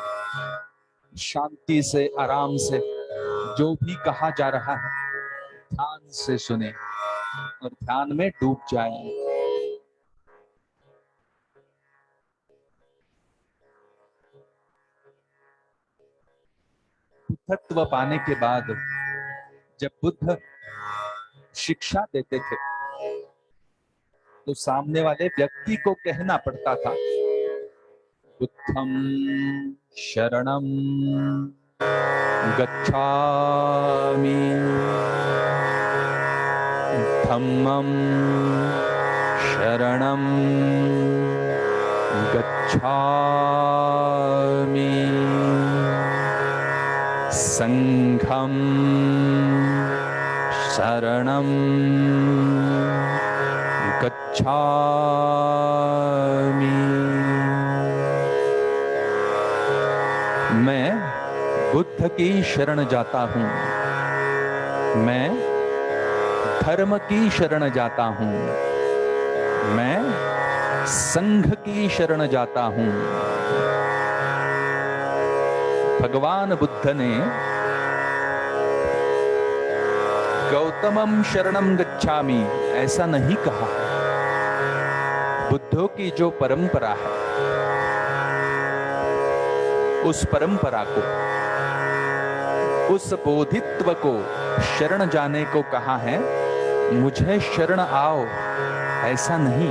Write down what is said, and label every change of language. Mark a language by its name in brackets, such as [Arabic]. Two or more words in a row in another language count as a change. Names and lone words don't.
[Hindi] शांति से, आराम से जो भी कहा जा रहा है ध्यान से सुने और ध्यान में डूब जाए. बुद्धत्व पाने के बाद जब बुद्ध शिक्षा देते थे तो सामने वाले व्यक्ति को कहना पड़ता था, [Pali] बुद्धं शरणं गच्छामि, धम्मं शरणं गच्छामि, संघं शरणं गच्छामि। [Hindi] मैं बुद्ध की शरण जाता हूं, मैं धर्म की शरण जाता हूं, मैं संघ की शरण जाता हूं। भगवान बुद्ध ने [Pali] गौतमम शरणम गच्छामि [Hindi] ऐसा नहीं कहा है। बुद्धों की जो परंपरा है उस परंपरा को, उस बोधित्व को शरण जाने को कहा है। मुझे शरण आओ ऐसा नहीं।